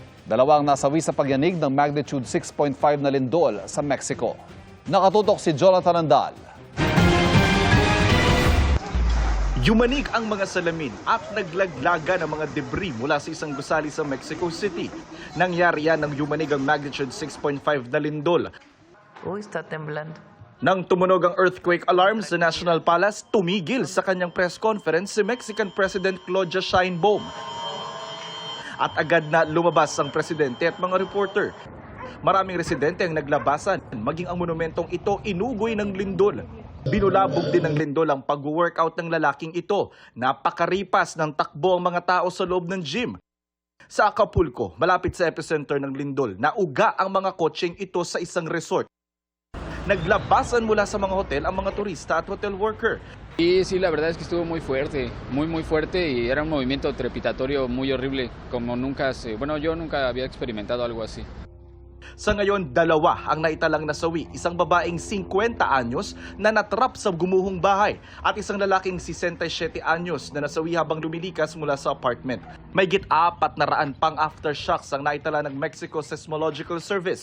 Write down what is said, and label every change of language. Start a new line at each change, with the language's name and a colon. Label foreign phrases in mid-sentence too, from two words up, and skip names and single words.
Filipino: Dalawang nasawi sa pagyanig ng magnitude 6.5 na lindol sa Mexico. Nakatutok si Jonathan Andal. Yumanig ang mga salamin at naglaglaga ng mga debris mula sa isang gusali sa Mexico City. Nangyari yan nang yumanig ang magnitude 6.5 na lindol.
Spanish: Está temblando.
Filipino: Nang tumunog ang earthquake alarm sa National Palace, tumigil sa kanyang press conference si Mexican President Claudia Sheinbaum. At agad na lumabas ang presidente at mga reporter. Maraming residente ang naglabasan, maging ang monumentong ito inugoy ng lindol. Binulabog din ng lindol ang pag-workout ng lalaking ito. Napakaripas ng takbo ang mga tao sa loob ng gym. Sa Acapulco, malapit sa epicenter ng lindol, nauga ang mga kotseng ito sa isang resort. Naglabasan mula sa mga hotel ang mga turista at hotel worker.
Spanish: Y sí, la verdad es que estuvo muy fuerte y era un movimiento trepidatorio muy horrible, como yo nunca había experimentado algo así.
Filipino: Sa ngayon, dalawa ang naitalang nasawi, isang babaeng 50 anyos na natrap sa gumuhong bahay at isang lalaking 67 anyos na nasawi habang lumilikas mula sa apartment. Mayigit 400 pang aftershocks ang naitala ng Mexico Seismological Service.